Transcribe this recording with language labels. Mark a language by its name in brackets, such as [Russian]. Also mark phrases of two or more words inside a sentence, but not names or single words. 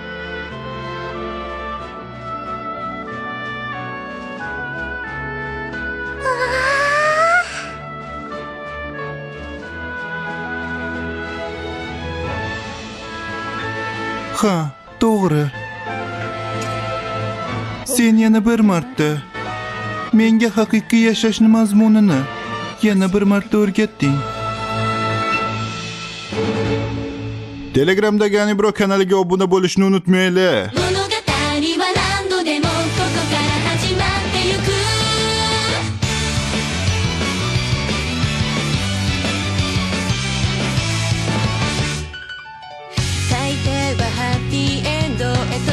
[Uzbek] Ha, to'g'ri. Sen yana bir marta menga haqiqiy yashashni mazmunini yana bir marta o'rgatding. Telegramdagi Anibro kanaliga obuna bo'lishni unutmanglar. [Japanese] 物語は何度でもここから始まってゆく大抵はハッピーエンドへと